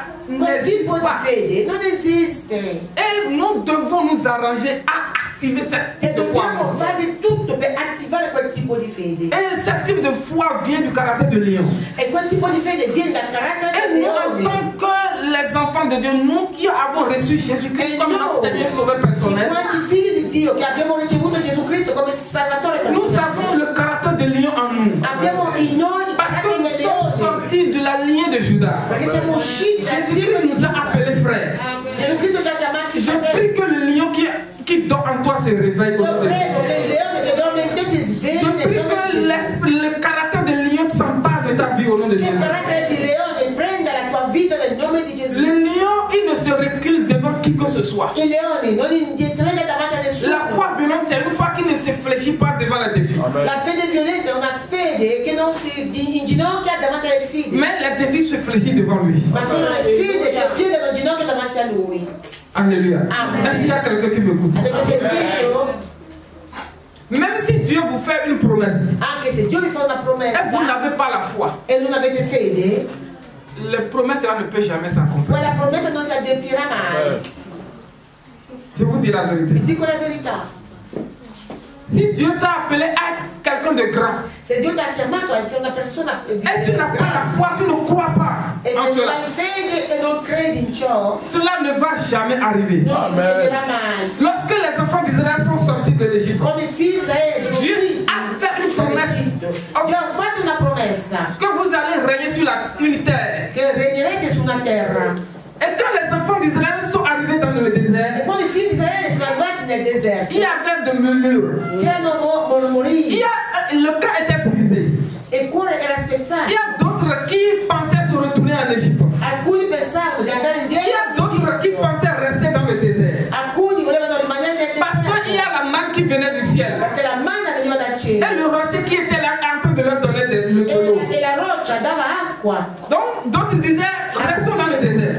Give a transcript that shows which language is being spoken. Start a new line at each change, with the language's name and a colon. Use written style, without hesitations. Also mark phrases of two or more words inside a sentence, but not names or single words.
Italian: Quel
French: n'existe
Italian: tipo di
French: pas.
Italian: fede non esiste.
French: Et nous devons nous arranger à activer ce
Italian: E
French: type de foi. en
Italian: dobbiamo
French: nous.
Italian: fare di tutto per attivare quel tipo di fede.
French: Et ce type de foi vient du caractère de lion.
Italian: E quel tipo di fede viene dal carattere
French: Et
Italian: del
French: nous, en
Italian: leone.
French: tant que les enfants de Dieu, nous qui avons reçu Jésus-Christ comme notre Seigneur Sauveur personnel,
Italian: Quanti figli di Dio che abbiamo ricevuto Gesù Cristo come Salvatore
French: nous
Italian: personale.
French: avons le caractère de lion en nous.
Italian: Abbiamo in noi il
French: Parce que
Italian: carattere
French: nous
Italian: del
French: sommes
Italian: leone.
French: sortis de la lignée de Judas.
Italian: Perché siamo usciti dal
French: Jésus-Christ nous a appelés frères.
Italian: Gesù Cristo ci ha chiamati
French: Je
Italian: fratelli.
French: prie que le lion qui dort en toi se réveille au
Italian: Io
French: nom de
Italian: prego che il
French: Jésus.
Italian: leone che dorme in te si
French: Je
Italian: svegli nel
French: prie
Italian: nome
French: que
Italian: di Gesù.
French: le caractère de lion s'empare de ta vie au nom de
Italian: Che il
French: Jésus.
Italian: carattere di leone prenda la tua vita nel nome di Gesù.
French: Le lion, il ne se recule devant qui que ce soit.
Italian: Il leone non indietreggia davanti a nessuno.
French: La foi violente, c'est une foi qui ne se fléchit pas devant les défis.
Italian: La fede violenta è una fede che non si inginocchia davanti alle sfide.
French: Mais les défis se fléchissent devant lui.
Italian: Ma sono le sfide che piegano il ginocchio davanti a lui.
French: Alléluia.
Italian: Amen.
French: Est-ce qu'il y a quelqu'un qui m'écoute?
Italian: Avete sentito?
French: Même si Dieu vous fait une promesse
Italian: Anche se Dio vi fa una
French: et vous
Italian: promessa
French: n'avez pas la foi,
Italian: e non avete fede,
French: les promesses là ne peuvent jamais s'accomplir.
Italian: quella promessa non si adempirà mai.
French: Je vous dis la
Italian: Vi
French: vérité.
Italian: dico la verità.
French: Si Dieu t'a appelé à être quelqu'un de grand
Italian: Se Dio ti ha chiamato a essere una persona di
French: et tu n'as pas la foi, tu ne crois pas
Italian: e
French: en
Italian: se non
French: cela,
Italian: hai fede e non credi in ciò,
French: cela ne va jamais arriver.
Italian: non succederà mai.
French: Lorsque les enfants d'Israël sont sortis de l'Égypte,
Italian: Quando i figli di Israele sono
French: Dieu
Italian: usciti
French: a fait une promesse
Italian: Dio ha fatto una promessa
French: que vous allez régner sur une terre.
Italian: che regnerete su una terra.
French: Et quand les enfants d'Israël sont arrivés dans le
Italian: E
French: désert,
Italian: quando i figli di Israele sono arrivati nel deserto,
French: il y avait de murmures.
Italian: c'erano mormorii,
French: Le cas était brisé.
Italian: e il cuore era
French: Il
Italian: spezzato.
French: y a d'autres qui pensaient se retourner en Égypte.
Italian: Alcuni pensavano di andare
French: Il y a
Italian: indietro,
French: d'autres qui pensaient rester dans le désert.
Italian: alcuni volevano rimanere nel
French: Parce qu'il y
Italian: deserto
French: a la manne qui venait du ciel.
Italian: perché la manna veniva dal cielo
French: Et le rocher qui était là en train de leur donner de l'eau.
Italian: e la roccia dava acqua.
French: Donc d'autres disaient restons dans le désert.